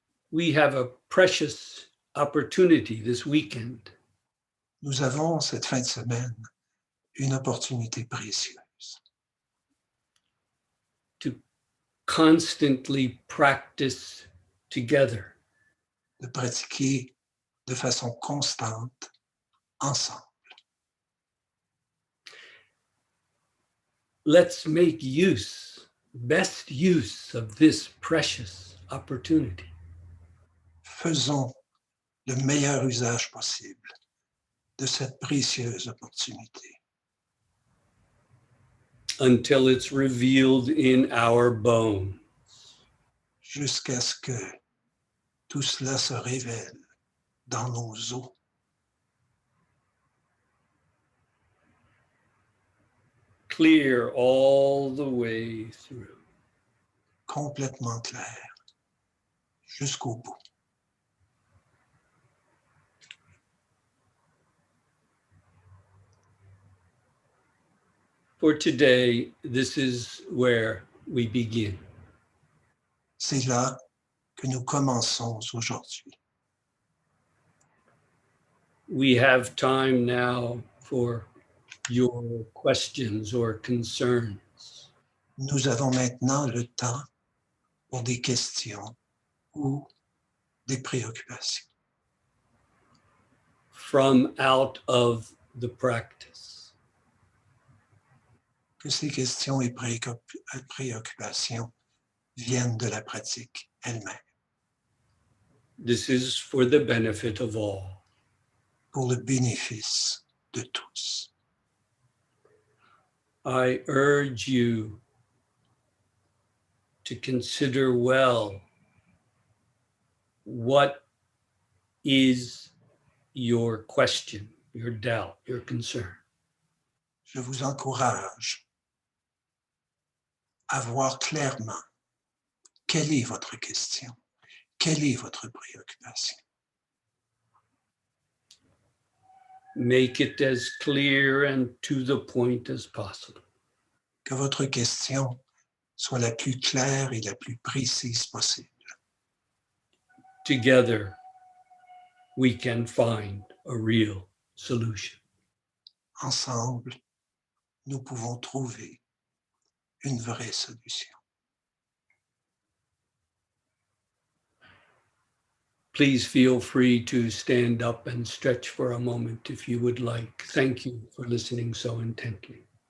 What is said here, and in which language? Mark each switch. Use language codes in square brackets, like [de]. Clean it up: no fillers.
[en] We have a precious opportunity this weekend [fr] Nous avons cette fin de semaine une opportunité précieuse [en] to constantly practice together. [fr] de pratiquer de façon constante ensemble. [en] Let's make best use of this precious opportunity. [fr] Faisons le meilleur usage possible de cette précieuse opportunité. [en] Until it's revealed in our bones. [fr] Jusqu'à ce que tout cela se révèle dans nos os. [en] Clear all the way through. [fr] Complètement clair, jusqu'au bout. [en] For today, this is where we begin. [fr] C'est là que nous commençons aujourd'hui. [en] We have time now for your questions or concerns. [fr] Nous avons maintenant le temps pour des questions ou des préoccupations. [en] From out of the practice. [fr] Que ces questions et préoccupations viennent de la pratique elle-même, [en] This is for the benefit of all. [fr] pour le bénéfice de tous. [en] I urge you to consider well what is your question, your doubt, your concern. [fr] Je vous encourage à voir clairement quelle est votre question, quelle est votre préoccupation. [en] Make it as clear and to the point as possible. [fr] Que votre question soit la plus claire et la plus précise possible. [en] Together, we can find a real solution. [fr] Ensemble, nous pouvons trouver une vraie solution. [en] Please feel free to stand up and stretch for a moment if you would like. Thank you for listening so intently.